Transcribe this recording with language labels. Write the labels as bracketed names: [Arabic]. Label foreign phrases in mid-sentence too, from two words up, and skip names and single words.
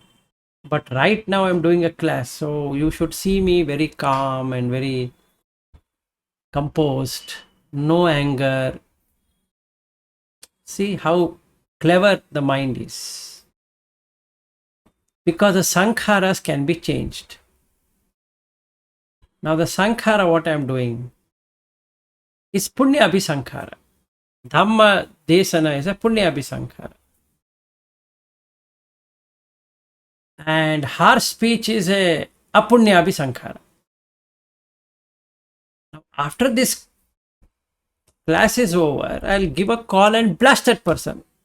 [English] But right now I'm doing a class, so you should see me very calm and very composed, no anger. See how clever the mind is. Because the sankharas can be changed. Now the sankhara, what I am doing, is [Pali] punya abhisankhara. Dhamma desana [English] is a [Pali] punya abhisankhara. [English] And harsh speech is a [Pali] apunya abhisankhara. [English] Now, after this class is over, I'll give a call and blast that person.